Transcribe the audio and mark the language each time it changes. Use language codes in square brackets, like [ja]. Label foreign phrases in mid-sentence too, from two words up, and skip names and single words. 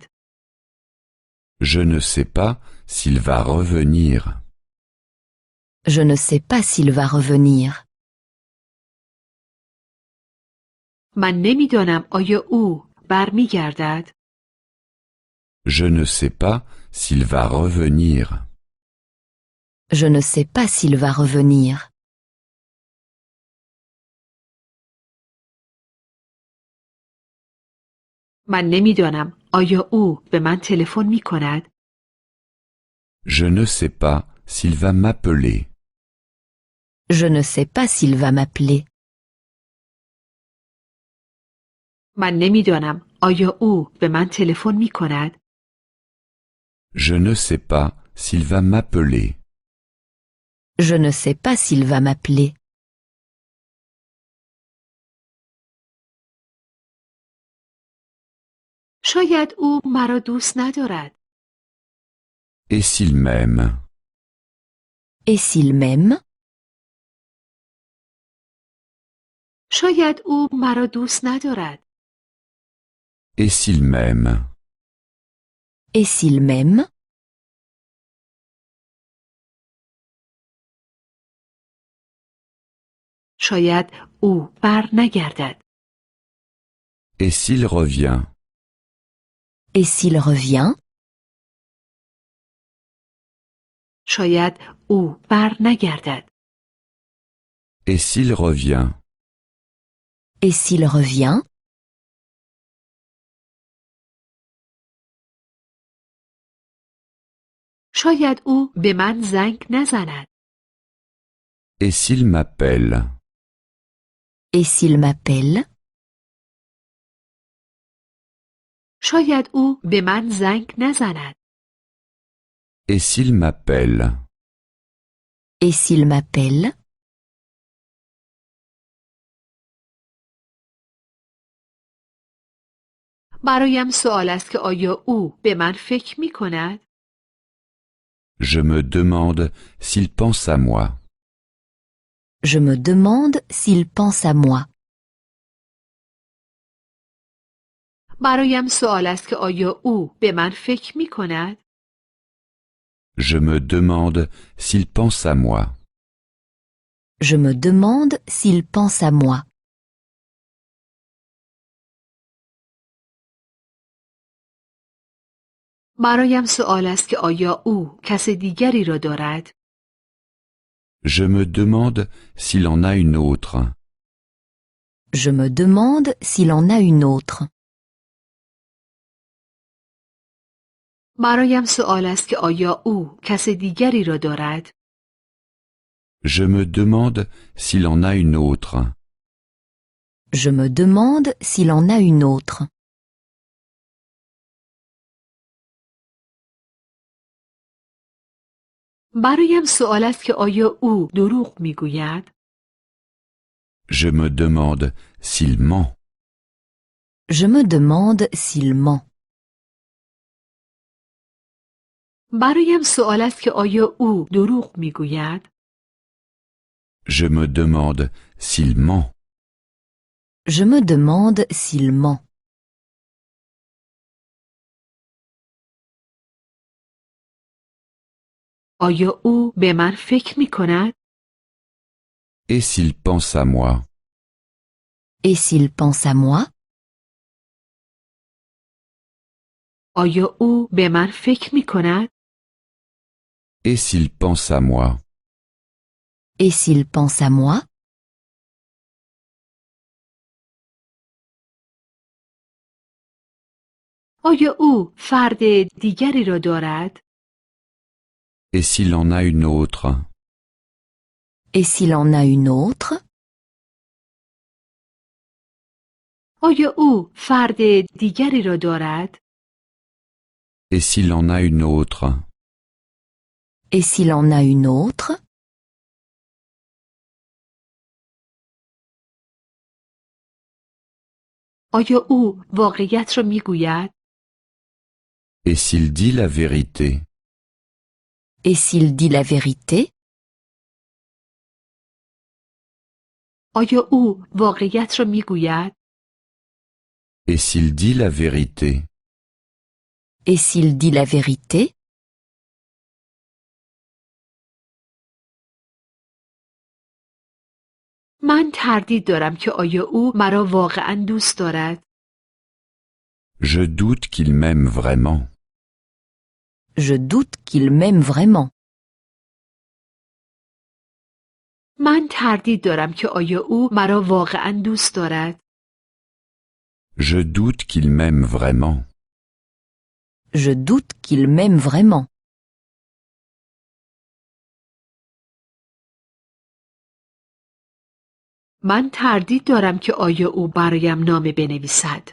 [fr] Je ne sais pas s'il va revenir. Je ne sais pas s'il va revenir. [fa] من نمیدانم آیا او برمیگردد؟ [fr] Je ne sais pas s'il va revenir. Je ne sais pas s'il va revenir. [fa] من نمیدانم آیا او به من تلفن می کند؟ [fr] Je ne sais pas s'il va m'appeler. Je ne sais pas s'il va m'appeler. [fa] من نمیدانم آیا او به من تلفن می کند؟ [fr] Je ne sais pas s'il va m'appeler. Je ne sais pas s'il va m'appeler. [fa] شاید او مرا دوست ندارد. [fr] Et s'il m'aime? Et s'il m'aime? [fa] شاید او مرا دوست ندارد. [fr] Et s'il m'aime? Et s'il m'aime? [fa] شاید او بر نگردد. [fr] Et s'il revient? Et s'il revient? [fa] شاید او بر نگردد. [fr] Et s'il revient? Et s'il revient? [fa] شاید او به من زنگ نزند. [fr] Et s'il m'appelle? Et s'il m'appelle? [fa] شاید او به من زنگ نزند. [fr] Et s'il m'appelle? Et s'il m'appelle? [fa] برایم سوال است که آیا او به من فکر می کند؟ [fr] Je me demande s'il pense à moi. Je me demande s'il pense à moi. [fa] برایم سوال است که آیا او به من فکر می کند؟ [fr] Je me demande s'il pense à moi. Je me demande s'il pense à moi. [fa] برایم سوال است که آیا او کس دیگری را دارد؟ [fr] Je me demande s'il en a une autre. Je me demande s'il en a une autre. [fa] برایم سوال است که آیا او کس دیگری را دارد؟ [fr] Je me demande s'il en a une autre. Je me demande s'il en a une autre. [fa] برایم سوال است که آیا او دروغ میگوید؟ [fr] Je me demande s'il ment. Je me demande s'il ment. [fa] برایم سوال است که آیا او دروغ میگوید؟ [fr] Je me demande s'il ment. Je me demande s'il ment. [fa] آیا او به من فکر می کند؟ [fr] Et s'il pense à moi? Et s'il pense à moi? [fa] آیا او به من فکر می کند؟ [fr] Et s'il pense à moi? Et s'il pense à moi? [fa] آیا او فرد دیگری را دارد؟ [fr] Et s'il en a une autre? Et s'il en a une autre? [fa] آیا او فرد دیگری را دارد؟ [fr] Et s'il en a une autre? Et s'il en a une autre? [fa] آیا او واقعیت را می گوید؟ [fr] Et s'il dit la vérité? Et s'il dit la vérité? [fa] آیا او واقعیت را می گوید؟ [fr] Et s'il dit la vérité? Et s'il dit la vérité? [fa] من تردید دارم که آیا او مرا واقعا دوست دارد؟ [fr] Je doute qu'il m'aime vraiment. Je doute qu'il m'aime vraiment. [fa] من تردید دارم که آیا او مرا واقعا دوست دارد؟ [fr] Je doute qu'il m'aime vraiment. Je doute qu'il m'aime vraiment. [fa] من تردید دارم که آیا او برایم نامه بنویسد.